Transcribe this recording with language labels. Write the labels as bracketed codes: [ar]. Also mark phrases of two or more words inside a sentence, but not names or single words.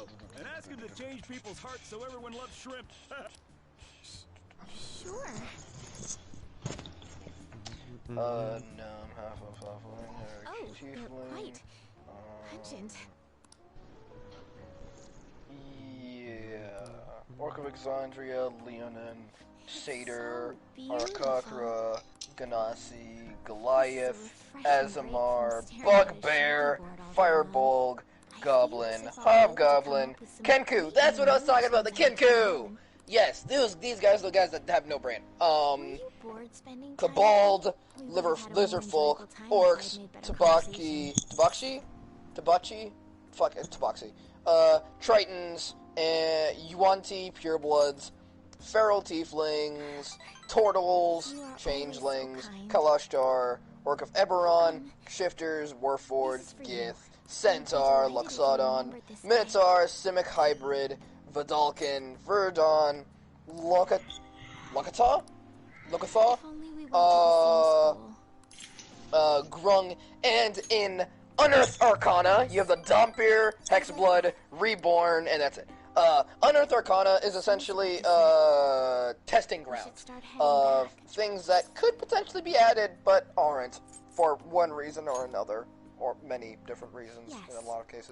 [en] And ask him to change people's hearts so everyone loves shrimp. Sure. No, I'm half of Oh, they're quite pungent. Yeah. Orc of Exandria, Leonin, Satyr, Arakakra, Ganassi, Goliath, Azamar, Bugbear, Firebolg, Goblin, Hobgoblin, Kenku. That's what I was talking about, the Kenku! Yes, these guys are the guys that have no brain. Cabald, Lizard Folk, Orcs, Tabachi? Fuck it, Tabaxi. Tritons, Yuan-Ti, Purebloods, Feral Tieflings, Tortles, Changelings, Kalashtar, Orc of Eberron, Shifters, Warforged, Gith, Centaur, Luxodon, Minotaur, Simic Hybrid, Vidalkin, Verdon, Lokatha, Grung, and in Unearthed Arcana, you have the Dompier, Hexblood, Reborn, and that's it. Unearthed Arcana is essentially testing grounds of things that could potentially be added, but aren't, for one reason or another, or many different reasons in a lot of cases.